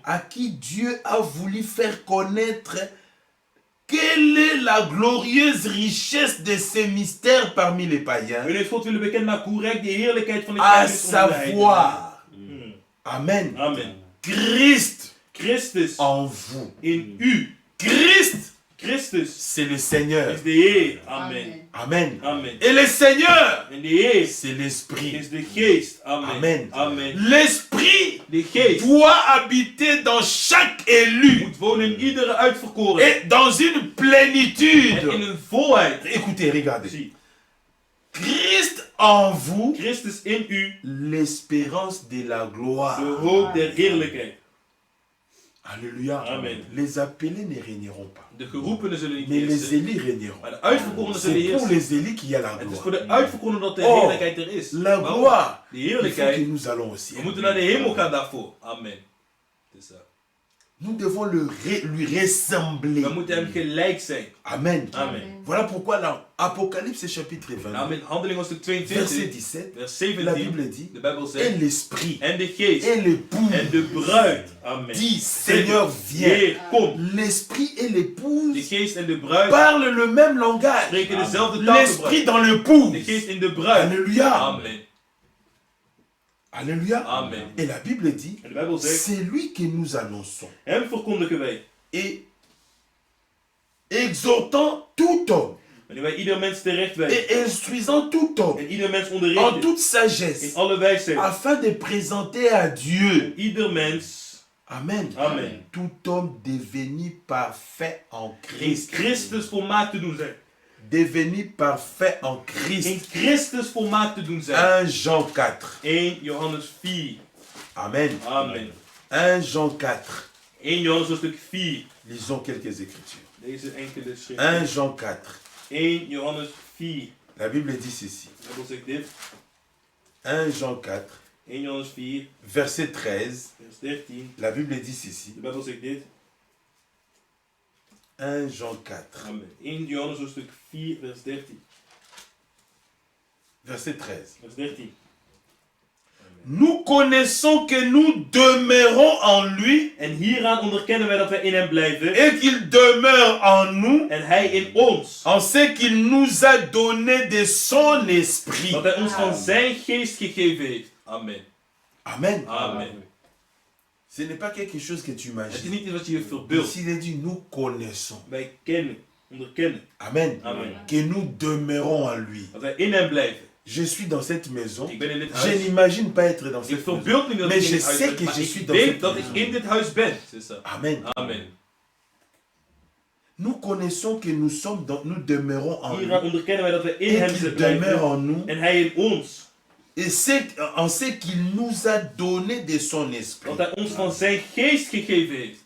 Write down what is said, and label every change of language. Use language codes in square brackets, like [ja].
[fr] À qui Dieu a voulu faire connaître quelle est la glorieuse richesse de ces mystères parmi les païens, [nl] U heeft God willen bekendmaken hoe rijk de heerlijkheid van de [fr] à [nl] Christus is onder de heidenen. [fr] savoir, Hmm. Amen, Amen. Christ [nl] Christus [fr] en vous. [nl] in u. [fr] Christ, [nl] Christus [fr] c'est le Seigneur. [nl] is de Heer. Amen. Amen. Amen. [fr] Et le Seigneur, [nl] En de Heer [fr] c'est l'Esprit. [nl] is de Geest. Amen. Amen. Amen. [fr] L'Esprit [nl] De Geest [fr] doit habiter dans chaque élu [nl] moet wonen in iedere uitverkoren. [fr] et dans une [nl] En in [fr] plénitude. [nl] een volheid. [fr] Écoutez, regardez. [nl] Zie, [fr] Christ en vous, [nl] Christus in u, [fr] l'espérance de la gloire. [nl] de hoop der heerlijkheid. [fr] Alléluia. Amen. Les appelés ne régneront pas, [nl] De geroepenen zullen niet [fr] mais les [nl] heersen, [fr] élus régneront. [nl] maar de uitverkorenen zullen [fr] C'est pour [nl] heersen. [fr] les élus qu'il y a la [nl] Het is [fr] gloire. [nl] voor de uitverkorenen dat de Oh, heerlijkheid er is. [fr] La [nl] Waarom? [fr] gloire, [nl] De [fr] il faut que [nl] heerlijkheid, [fr] nous allons aussi. [nl] we moeten naar de hemel gaan daarvoor. Amen. Het is, [fr] Nous devons lui ressembler. [nl] we moeten hem gelijk zijn. Amen. Amen. [fr] Voilà pourquoi dans Apocalypse chapitre 20, [nl] Amen. Handeling hoofdstuk [fr] verset 22, 17, [nl] vers [fr] la 17. Bible dit, [nl] De Bijbel [fr] et [nl] zegt, [fr] l'esprit, [nl] en de geest, [fr] et l'époux, [nl] en de bruid. Amen. [fr] dit, Seigneur, viens. [nl] Heer, kom. [fr] L'esprit et [nl] De [fr] l'épouse [nl] geest en de bruid [fr] parlent le même langage. [nl] spreken dezelfde taal. [fr] L'esprit dans l'épouse. [nl] De geest in de bruid. [fr] Alléluia. Amen. Alléluia. Amen. Et la Bible dit, [nl] En de Bijbel zegt, [fr] c'est lui que nous annonçons. [nl] hem verkondigen wij. [fr] Et exhortant tout homme [nl] Wanneer wij ieder mens terecht wijzen. [fr] et instruisant tout homme [nl] En ieder mens en onderrichten. [fr] toute sagesse [nl] In alle wijsheid. [fr] afin de présenter à Dieu, [nl] Ieder mens. Amen, Amen. [fr] tout homme devenu parfait en [nl] In [fr] Christ. [nl] Christus volmaakt te doen zijn. [fr] Devenu parfait en [nl] In [fr] Christ. [nl] Christus volmaakt te doen zijn. [fr] 1 Jean 4. [nl] 1 Johannes 4. Amen. Amen. [fr] 1 Jean 4. [nl] 1 Johannes hoofdstuk 4. [fr] Lisons quelques écritures. [nl] Deze enkele 1 schriften. [fr] Jean 4. [nl] 1 Johannes 4. [fr] La Bible dit ceci. [nl] De Bijbel zegt dit. [fr] 1 Jean 4, [nl] 1 Johannes 4, [fr] verset 13. [nl] vers 13. [fr] La Bible dit ceci. [nl] De Bijbel zegt dit. [fr] 1 Jean 4, [nl] Amen. 1 Johannes hoofdstuk 4, vers 13. [fr] verset 13. [nl] Vers 13. [fr] Nous connaissons que nous demeurons en lui [nl] En hieraan onderkennen wij dat wij in hem blijven. [fr] et qu'il demeure en nous [nl] En hij in ons. [fr] en ce qu'il nous a donné de son esprit. [nl] Dat hij ons van zijn geest gegeven heeft. Amen. Amen. Amen. [fr] Ce n'est pas quelque chose que tu [nl] Het is [fr] imagines. [nl] niet iets wat je je verbeeldt. [fr] Ici, il dit nous connaissons. [nl] Wij kennen, onderkennen. Amen. Amen. [fr] Que nous demeurons en lui. [nl] Dat wij in hem blijven. [fr] Je suis dans cette maison. [nl] Ik ben in dit [fr] Je [nl] huis. [fr] n'imagine pas être dans [nl] Ik [fr] cette maison. [nl] verbeeld me dat [fr] Mais [nl] ik in [fr] je [nl] dit huis [fr] sais [nl] ben. [fr] que [nl] Maar [fr] je suis [nl] ik [fr] dans [nl] weet [fr] cette [nl] dat ik [fr] maison. [nl] in dit huis ben. [fr] C'est ça. Amen. Amen. Nous connaissons que nous sommes dans, nous demeurons en lui [nl] Hieraan onderkennen wij dat wij in [fr] et [nl] hem [fr] qu'il demeure [nl] blijven. [fr] en nous [nl] En hij in ons. [fr] et en ce qu'il nous a donné de son esprit. [nl] Dat hij ons van zijn geest gegeven heeft.